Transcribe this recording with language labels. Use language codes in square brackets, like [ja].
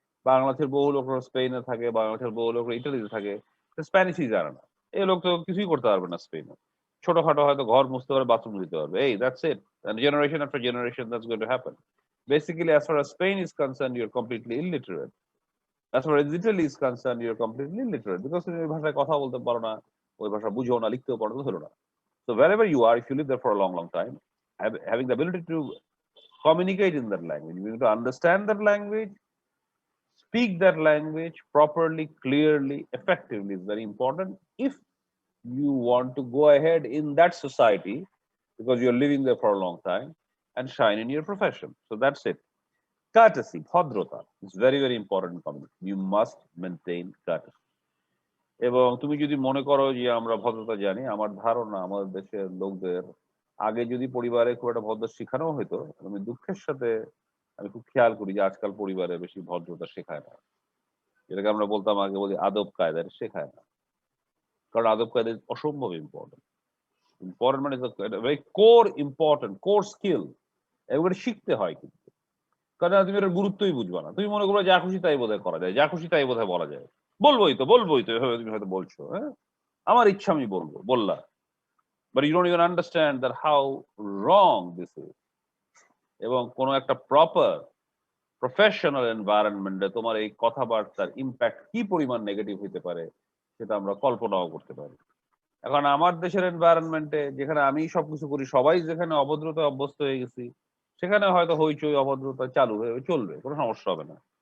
[bn] বাংলাদেশের বহু লোকরা স্পেনে থাকে, বাংলাদেশের বহু লোকরা ইটালিতে থাকে। স্প্যানিশই জানে না। এই লোক তো কিছুই করতে পারবে না স্পেনে। ছোটখাটো হয়তো ঘর মুছতে পারবে, বাথরুম দিতে পারবে। এই [en] that's it. And generation after generation that's going to happen. Basically, as far as Spain is concerned, you're completely illiterate. As far as Italy is concerned, you're completely illiterate. [bn] Because তুমি ওই ভাষায় কথা বলতে পারো না, ওই ভাষা বুঝো না, লিখতেও পারো না, হলো না। [en] So wherever you are, if you live there for a long, long time, having the ability to communicate in that language, you need to understand that language, speak that language properly, clearly, effectively is very important if you want to go ahead in that society because you're living there for a long time and shine in your profession. So that's it. Courtesy, bhadrata, is very, very important in communication. You must maintain courtesy. [bn] এবং তুমি যদি মনে করো যে আমরা ভদ্রতা জানি, আমার ধারণা আমাদের দেশের লোকদের আগে যদি পরিবারে খুব একটা ভদ্র শেখানো হতো, আমি দুঃখের সাথে আমি খুব খেয়াল করি যে আজকাল পরিবারে বেশি ভদ্রতা শেখায় না। যেটাকে আমরা বলতাম আগে বলি আদব কায়দা, এটা শেখায় না। কারণ আদব কায়দা অসম্ভব ইম্পর্টেন্ট। [en] Important মানে very core important, core skill. [bn] এগুলো শিখতে হয় কিন্তু। কারণ তুমি এটার গুরুত্বই বুঝবা না। তুমি মনে করো যা খুশি তাই বোধহয় করা যায়, যা খুশি তাই বোধহয় বলা যায়। বলবোই তো এভাবে তুমি হয়তো বলছো, হ্যাঁ? আমার ইচ্ছা আমি বলবো, বললা। [en] But you don't even understand that how wrong this is. [bn] এবং কোনো একটা প্রপার প্রফেশনাল এনভায়রনমেন্টে তোমার এই কথাবার্তার ইম্প্যাক্ট কি পরিমাণ নেগেটিভ হতে পারে সেটা আমরা কল্পনাও করতে পারি। এখন আমার দেশের এনভায়রনমেন্টে যেখানে আমি সবকিছু করি, সবাই যেখানে অভদ্রতায় অভ্যস্ত হয়ে গেছি, সেখানে হয়তো হইচই অভদ্রতা চালু হয়ে চলবে, কোনো সমস্যা হবে না।